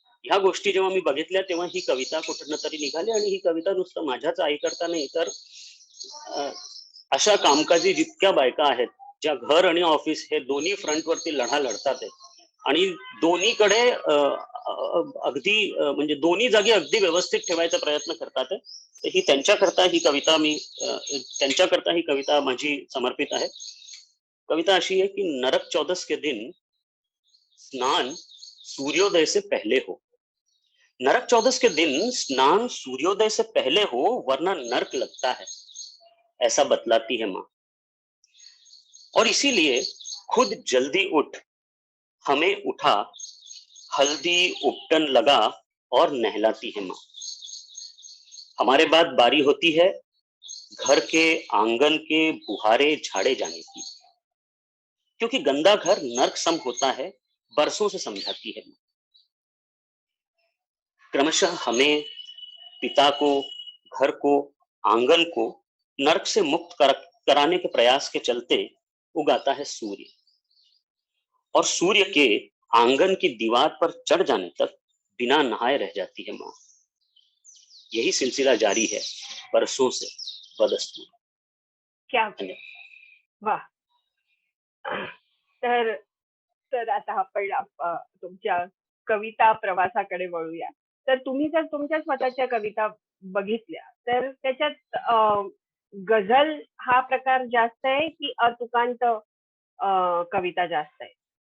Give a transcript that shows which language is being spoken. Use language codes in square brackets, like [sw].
[mr] ह्या गोष्टी जेव्हा मी बघितल्या तेव्हा ही कविता कुठून तरी निघाली आणि ही कविता नुसतं माझ्याच आईकरता नाही तर अ, अशा कामकाजी जितक्या बायका आहेत, ज्या घर आणि ऑफिस हे दोन्ही फ्रंटवरती लढा लढतात आहेत आणि दोन्हीकडे अगदी म्हणजे दोन्ही जागी अगदी व्यवस्थित ठेवायचा प्रयत्न करतात आहे. तर ही त्यांच्याकरता ही कविता मी त्यांच्याकरता ही कविता माझी समर्पित आहे. [hi] कविता अशी है कि नरक चौदस के दिन स्नान सूर्योदय से पहले हो। नरक चौदस के दिन स्नान सूर्योदय से पहले हो वरना नर्क लगता है, ऐसा बतलाती है माँ। और इसीलिए खुद जल्दी उठ हमें उठा, हल्दी उपटन लगा और नहलाती है माँ। हमारे बाद बारी होती है घर के आंगन के बुहारे झाड़े जाने की, क्योंकि गंदा घर नर्क सम होता है, बरसों से समझाती है। क्रमशः हमें, पिता को, घर को, आंगन को नर्क से कराने के प्रयास के चलते उगाता है सूर्य और सूर्य के आंगन की दीवार पर चढ़ जाने तक बिना नहाए रह जाती है माँ। यही सिलसिला जारी है बरसों से बदस्तूर। क्या [mr] धन्यवाद. वा. तर तर आता आपण तुमच्या कविता प्रवासाकडे वळूया. तर तुम्ही जर तुमच्या स्वतःच्या कविता बघितल्या, तर त्याच्यात गझल हा प्रकार जास्त आहे की अतुकांत कविता जास्त आहे?